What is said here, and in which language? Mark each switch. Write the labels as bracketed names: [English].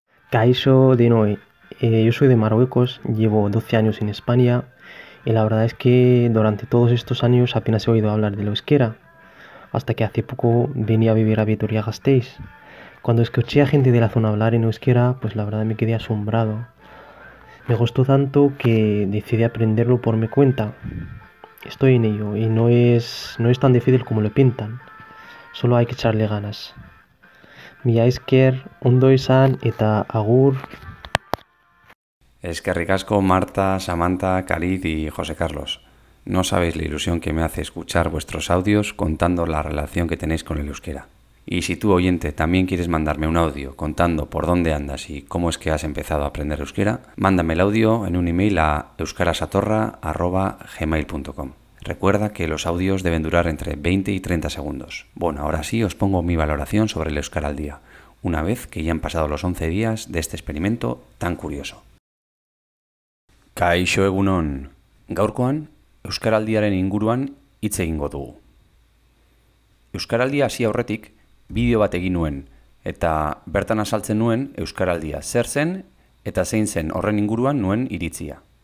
[Basque] Kaixo denoi, [Spanish] yo soy de Marruecos, llevo 12 años en España y la verdad es que durante todos estos años apenas he oído hablar del euskera, hasta que hace poco venía a vivir a Vitoria-Gasteiz. Cuando escuché a gente de la zona hablar en euskera, pues la verdad me quedé asombrado. Me gustó tanto que decidí aprenderlo por mi cuenta. Estoy en ello y no es tan difícil como lo pintan, solo hay que echarle ganas. [Basque] Mila esker, ondo izan eta agur. Eskerrik asko Marta, Samantha, Khalid y José Carlos. [Spanish] No sabéis la ilusión que me hace escuchar vuestros audios contando la relación que tenéis con el euskera. Y si tú, oyente, también quieres mandarme un audio contando por dónde andas y cómo es que has empezado a aprender euskera, mándame el audio en un email a euskarasatorra@gmail.com. Recuerda que los audios deben durar entre 20 y 30 segundos. Bueno, ahora sí os pongo mi valoración sobre el euskara al día, una vez que ya han pasado los 11 días de este experimento tan curioso. [Basque] Kaixo egunon, gaurkoan euskaraldiaren inguruan hitz egingo dugu. Euskaraldia hasi aurretik bideo bat egin nuen eta bertan azaltzen nuen euskaraldia zer zen eta zein zen horren inguruan nuen iritzia.